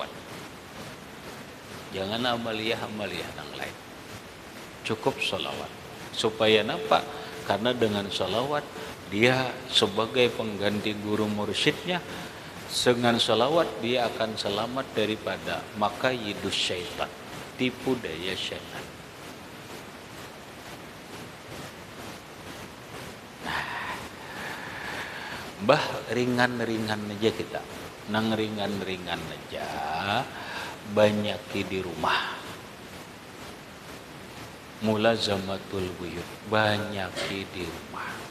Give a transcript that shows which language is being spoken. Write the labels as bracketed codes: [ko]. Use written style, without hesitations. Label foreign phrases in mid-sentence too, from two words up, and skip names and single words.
[id] Jangan amaliyah yang lain. Cukup salawat. Supaya apa? Karena dengan salawat dia sebagai pengganti guru mursyidnya, Dengan salawat dia akan selamat daripada [ar] مكايد الشيطان, [id] tipu daya syaitan. Bah ringan-ringan aja kita, nang ringan-ringan aja, banyaki di rumah. [ar] ملازمة البيوت, [id] banyaki di rumah.